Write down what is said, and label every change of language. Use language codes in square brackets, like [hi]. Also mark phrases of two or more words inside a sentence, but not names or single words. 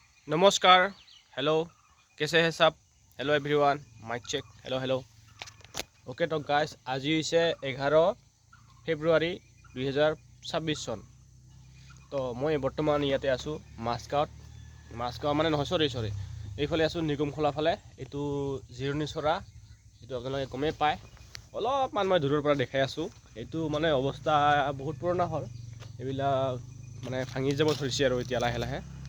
[hi] नमस्कार हेलो कैसे हैं सब [en] hello everyone mic check hello hello okay [hi] तो गाइस आज [as] হৈছে 11 ফেব্ৰুৱাৰী 2026 চন তো মই বৰ্তমান ইয়াতে আছোঁ মাছগাঁও মানে নহয় সৰি এইফালে আছোঁ নিগমখোলা ফালে এইটো জিৰণি চৰা এইটো আপোনালোকে গমেই পায় অলপমান মই দূৰৰ পৰা দেখাই আছোঁ এইটো মানে অৱস্থা বহুত পুৰণা হ'ল এইবিলাক মানে ভাঙি যাব ধৰিছে আৰু এতিয়া লাহে লাহে